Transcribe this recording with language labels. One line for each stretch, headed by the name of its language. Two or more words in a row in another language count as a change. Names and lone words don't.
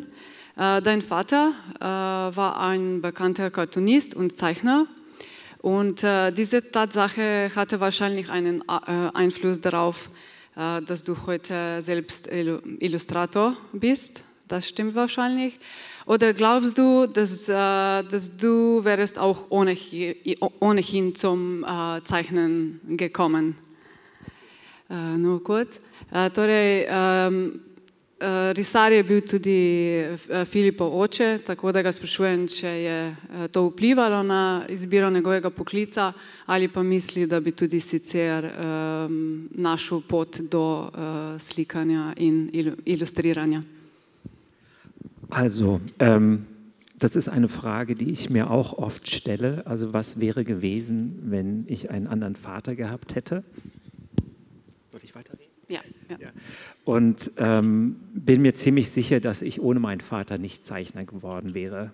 German: Dein Vater war ein bekannter Cartoonist und Zeichner, und diese Tatsache hatte wahrscheinlich einen Einfluss darauf, dass du heute selbst Illustrator bist. Das stimmt wahrscheinlich. Oder glaubst du, dass du wärst auch ohnehin zum Zeichnen gekommen? Nur kurz.
Slovenian: Torej, risar je bil tudi Filipov oče, tako da ga sprašujem, če je to vplivalo na izbiro njegovega poklica ali pa misli, da bi tudi sicer našel pot do slikanja in ilustriranja.
German: Also, das ist eine Frage, die ich mir auch oft stelle. Also, was wäre gewesen, wenn ich einen anderen Vater gehabt hätte? Soll ich weiterreden? Ja, ja. Ja. Und bin mir ziemlich sicher, dass ich ohne meinen Vater nicht Zeichner geworden wäre.